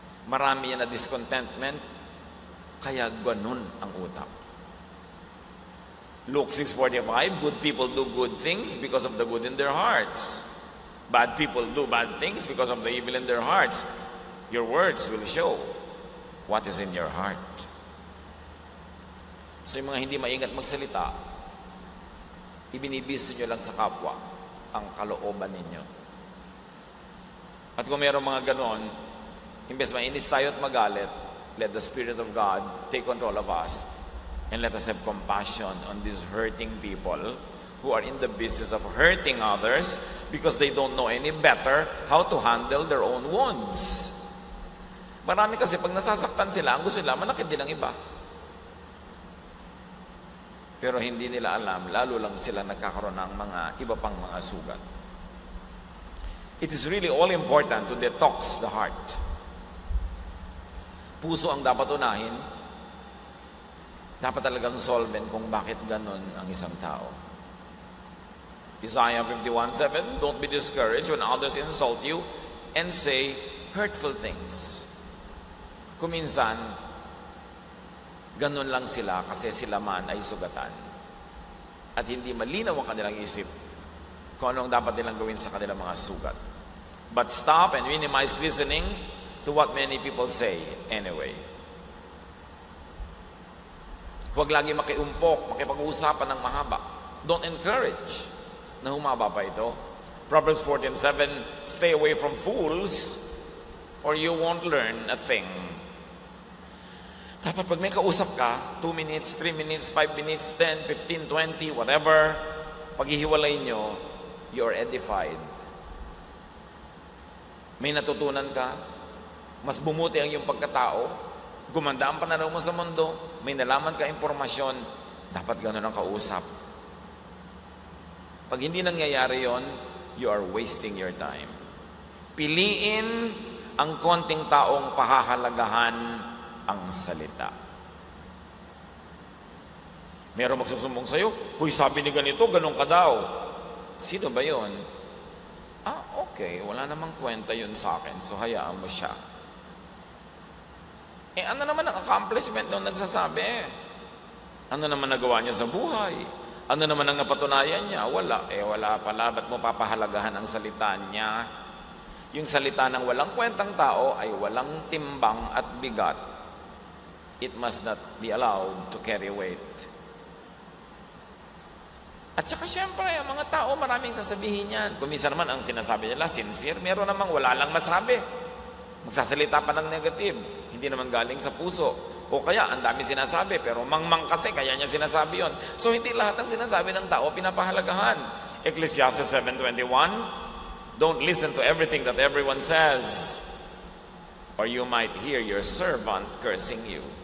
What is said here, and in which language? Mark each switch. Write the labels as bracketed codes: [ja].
[tl] Marami yan na discontentment. Kaya ganun ang utak. [en] Luke 6:45, good people do good things because of the good in their hearts. Bad people do bad things because of the evil in their hearts. Your words will show what is in your heart. [tl] So yung mga hindi maingat magsalita, ibinibisto nyo lang sa kapwa ang kalooban ninyo. At kung mayroong mga ganon, imbes mainis tayo at magalit, [en] let the Spirit of God take control of us and let us have compassion on these hurting people who are in the business of hurting others because they don't know any better how to handle their own wounds. [tl] Marami kasi pag nasasaktan sila, ang gusto nila, manakit din ang iba. Pero hindi nila alam, lalo lang sila nagkakaroon ng mga iba pang mga sugat. [en] It is really all important to detox the heart. [tl] Puso ang dapat unahin. Dapat talagang solvent kung bakit ganun ang isang tao. [en] Isaiah 51:7, don't be discouraged when others insult you and say hurtful things. [tl] Kuminsan, ganun lang sila kasi sila man ay sugatan. At hindi malinaw ang kanilang isip kung anong dapat nilang gawin sa kanilang mga sugat. [en] But stop and minimize listening to what many people say anyway. [tl] Huwag lagi makiumpok, makipag-uusapan ng mahaba. [en] Don't encourage [tl] na humaba pa ito. [en] Proverbs 14:7, stay away from fools or you won't learn a thing. [tl] Dapat pag may kausap ka, 2 minutes, 3 minutes, 5 minutes, 10, 15, 20, whatever, paghihiwalay nyo, [en] you're edified. [tl] May natutunan ka, mas bumuti ang iyong pagkatao, gumanda ang pananaw mo sa mundo, may nalaman ka impormasyon, dapat ganun ang kausap. Pag hindi nangyayari yon, [en] you are wasting your time. [tl] Piliin ang konting taong pahahalagahan ang salita. Meron magsusumbong sa'yo, huy, sabi ni ganito, ganun ka daw. Sino ba yon? Okay, wala namang kwenta yun sa akin, so hayaan mo siya. Ano naman ang accomplishment nung nagsasabi? Ano naman nagawa niya sa buhay? Ano naman ang napatunayan niya? Wala. Wala pala. Ba't mo papahalagahan ang salita niya? Yung salita ng walang kwentang tao ay walang timbang at bigat. [en] It must not be allowed to carry weight. [tl] At saka syempre, ang mga tao maraming sasabihin yan. Kung minsan naman ang sinasabi nila, sincere. Meron namang wala lang masabi. Magsasalita pa ng negative. Hindi naman galing sa puso. O kaya, ang dami sinasabi, pero mangmang kasi, kaya niya sinasabi yon. So, hindi lahat ng sinasabi ng tao pinapahalagahan. [en] Ecclesiastes 7:21, don't listen to everything that everyone says, or you might hear your servant cursing you.